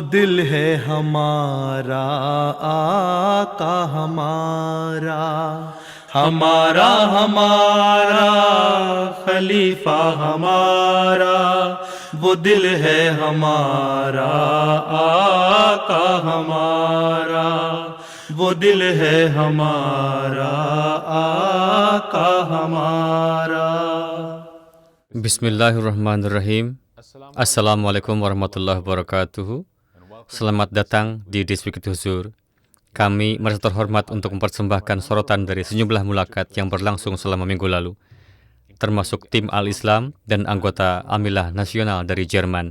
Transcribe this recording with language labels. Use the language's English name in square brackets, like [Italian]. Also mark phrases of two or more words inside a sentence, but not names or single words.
[Hindi] दिल है हमारा आका हमारा, हमारा हमारा खलीफा हमारा, वो दिल है हमारा आका हमारा, वो दिल है हमारा आका हमारा। [Arabic] بسم الله الرحمن الرحيم. السلام عليكم ورحمة الله وبركاته. [Indonesian] Selamat datang di Dispikit Huzur. Kami merasa terhormat untuk mempersembahkan sorotan dari sejumlah mulakat yang berlangsung selama minggu lalu, termasuk tim Al-Islam dan anggota Amilah Nasional dari Jerman.